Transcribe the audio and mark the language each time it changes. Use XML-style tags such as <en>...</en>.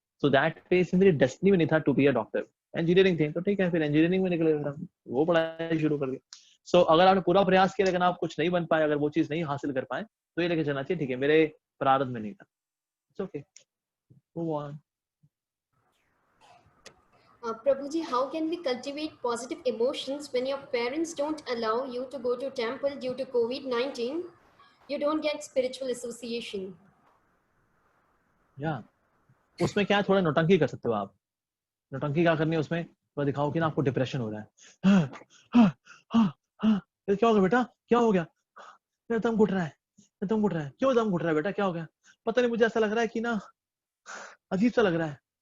<hi>So that face मेरी destiny में नहीं था</hi> <en>To be a doctor.</en> <hi>Engineering थी तो ठीक है, फिर इंजीनियरिंग में निकले, फिर हम वो पढ़ाई शुरू कर दी। सो अगर आपने पूरा प्रयास किया लेकिन आप कुछ नहीं बन पाए, अगर वो चीज नहीं हासिल कर पाए, तो ये लेके चलना चाहिए ठीक है मेरे प्रारब्ध में नहीं था,</hi> <en>It's okay, move on. Prabhuji, how can we cultivate positive emotions when your parents don't allow you to go to temple due to COVID-19? You don't get spiritual association.</en> <hi>या उसमें क्या है, थोड़ा नौटंकी कर सकते हो आप। नौटंकी क्या करनी है उसमें, थोड़ा दिखाओ कि ना आपको डिप्रेशन हो रहा है, क्या हो गया बेटा, क्या हो गया, मेरा दम घुट रहा है, क्यों दम घुट रहा है बेटा, क्या हो गया, पता नहीं मुझे ऐसा लग रहा है कि ना अजीब सा लग रहा है,</hi>